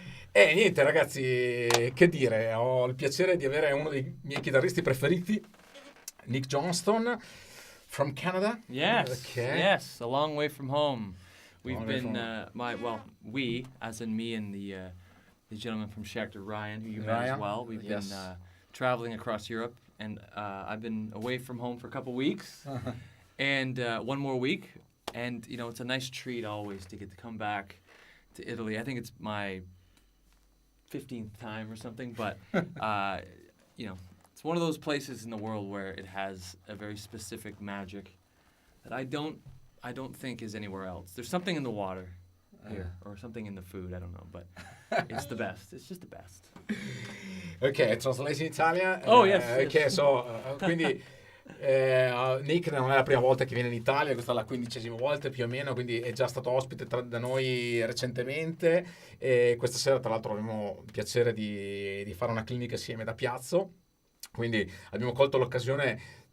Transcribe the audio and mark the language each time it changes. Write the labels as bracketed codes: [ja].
[it] E niente ragazzi, che dire, ho il piacere di avere uno dei miei chitarristi preferiti, Nick Johnston, [en] from Canada. Yes, okay. Yes, a long way from home. We've been, we, as in me and the gentleman from Schecter, Ryan, who you met as well. We've been traveling across Europe, and I've been away from home for a couple weeks, and one more week, and it's a nice treat always to get to come back to Italy. I think it's my 15th time or something, but it's one of those places in the world where it has a very specific magic that I don't think is anywhere else. There's something in the water here, or something in the food, I don't know, but it's the best. It's just the best. Ok, translation in Italian. Oh, yes. Ok, yes. [it] so, quindi Nick non è la prima volta che viene in Italia, questa è la 15ª volta più o meno, quindi è già stato ospite da noi recentemente, e questa sera tra l'altro avremo il piacere di fare una clinica assieme da Piazzo, quindi abbiamo colto l'occasione.